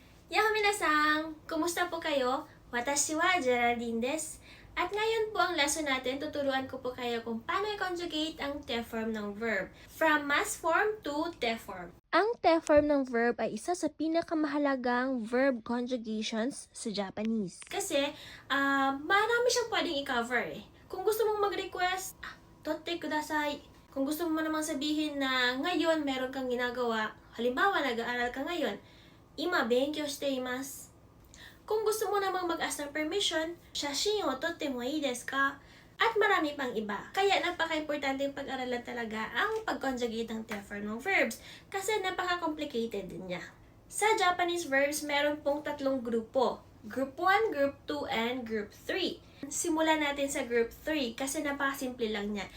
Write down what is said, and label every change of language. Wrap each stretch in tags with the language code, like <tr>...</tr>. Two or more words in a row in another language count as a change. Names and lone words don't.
<ja>やっほー皆さん!</ja> <tl>Kumusta po kayo?</tl> <ja>Watashi wa Geraldine desu.</ja> <tl>At ngayon po ang lesson natin, tuturuan ko po kayo kung paano i-conjugate ang te form ng verb.</tl> <en>From mass form to te form.</en> <tl>Ang te form ng verb ay isa sa pinakamahalagang</tl> <en>verb conjugations</en> <tl>sa Japanese. Kasi, marami siyang pwedeng i-cover eh. Kung gusto mong mag-request,</tl> <ja>撮ってください.</ja> <tl>Kung gusto mo namang sabihin na ngayon meron kang ginagawa, halimbawa nag-aaral ka ngayon,</tl> <ja>今勉強しています.</ja> <tl>Kung gusto mo namang mag-ask ng permission,</tl> <ja>写真を撮ってもいいですか?</ja> <tl>At marami pang iba. Kaya napaka-importante yung pag-aralan talaga ang pag-conjugate ng te form ng verbs kasi napaka-complicated din niya. Sa Japanese verbs, meron pong tatlong grupo.</tl> <en>Group 1, Group 2, and Group 3.</en> <tl>Simulan natin sa Group 3 kasi napakasimple lang niya.</tl>